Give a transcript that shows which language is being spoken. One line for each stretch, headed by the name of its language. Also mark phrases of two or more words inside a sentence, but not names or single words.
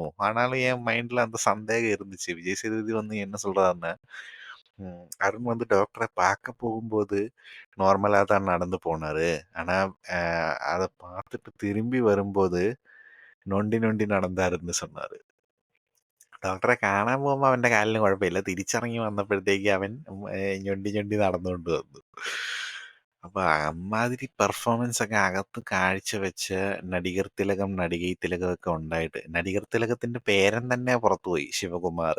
Tamil: ஆனாலும் என் மைண்ட்ல அந்த சந்தேகம் இருந்துச்சு. விஜய் சேதுபதி வந்து என்ன சொல்றாருன்னா, அருண் வந்து டாக்டர பார்க்க போகும்போது நார்மலா தான் நடந்து போனாரு. ஆனா அ அத பார்த்துட்டு திரும்பி வரும்போது நொண்டி நொண்டி நடந்தாருன்னு சொன்னாரு.
Malayalam: ഡോക്ടറെ കാണാൻ പോകുമ്പോ അവന്റെ കാലിന് കുഴപ്പമില്ല. തിരിച്ചിറങ്ങി വന്നപ്പോഴത്തേക്ക് അവൻ ഞൊണ്ടി ഞൊണ്ടി നടന്നുകൊണ്ട് വന്നു. അപ്പൊ അമ്മാതിരി പെർഫോമൻസ് ഒക്കെ അകത്ത് കാഴ്ചവെച്ച് നടികർ തിലകം, നടികൈ തിലകം ഒക്കെ ഉണ്ടായിട്ട് നടികർ തിലകത്തിന്റെ പേരൻ തന്നെ പുറത്തുപോയി ശിവകുമാർ.